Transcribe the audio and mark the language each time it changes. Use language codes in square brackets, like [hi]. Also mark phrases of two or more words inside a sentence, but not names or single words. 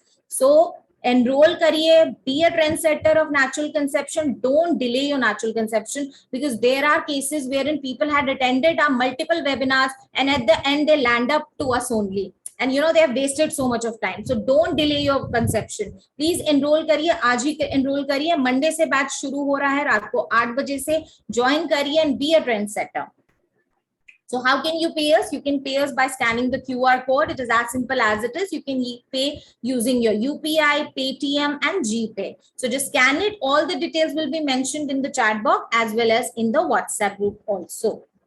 [en] So enroll kariye, be a trendsetter of natural conception. Don't delay your natural conception, because there are cases wherein people had attended our multiple webinars and at the end they land up to us only. And they have wasted so much of time. So don't delay your conception. [hi] Please एनरोल करिए, आज ही एनरोल करिए. मंडे से बैच शुरू हो रहा है, रात को 8 बजे से जॉइन करिए [en] and be a trendsetter. So how can you pay us? You can pay us by scanning the QR code. It is as simple as it is. You can pay using your UPI, Paytm and GPay. So just scan it. All the details will be mentioned in the chat box as well as in the WhatsApp group also.